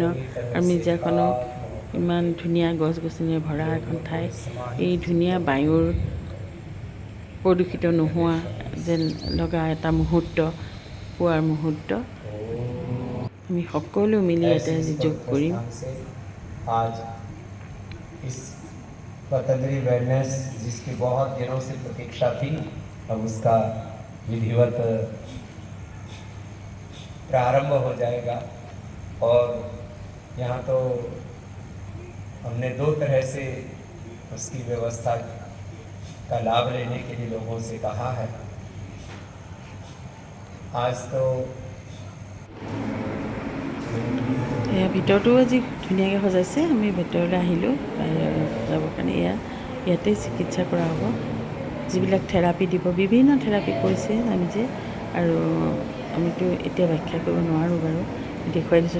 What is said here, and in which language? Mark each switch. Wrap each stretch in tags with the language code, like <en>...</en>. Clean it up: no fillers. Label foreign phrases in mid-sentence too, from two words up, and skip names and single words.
<as>আৰু মিৰ্জাখনো ইমান ধুনীয়া গছ গছনিৰে ভৰা এখন ঠাই। এই ধুনীয়া বায়ুৰ প্ৰদূষিত নোহোৱা যেন লগা এটা মুহূৰ্ত, পুৱাৰ মুহূৰ্ত। আমি সকলো মিলি ইয়াতে আজি যোগ কৰিম।</as> <hi>पतंजलि वेलनेस जिसकी बहुत दिनों से प्रतीक्षा थी, अब उसका विधिवत प्रारंभ हो जाएगा। और यहाँ तो हमने 2 तरह से उसकी व्यवस्था का लाभ लेने के लिए लोगों से कहा है। आज तो</hi> <as>ভিতৰতো আজি ধুনীয়াকৈ সজাইছে। আমি ভিতৰলৈ আহিলোঁ যাবৰ কাৰণে। এয়া ইয়াতে চিকিৎসা কৰা হ'ব। যিবিলাক থেৰাপি দিব, বিভিন্ন থেৰাপি কৈছে আমি যে, আৰু আমিতো এতিয়া ব্যাখ্যা কৰিব নোৱাৰোঁ বাৰু, দেখুৱাই দিছোঁ।</as>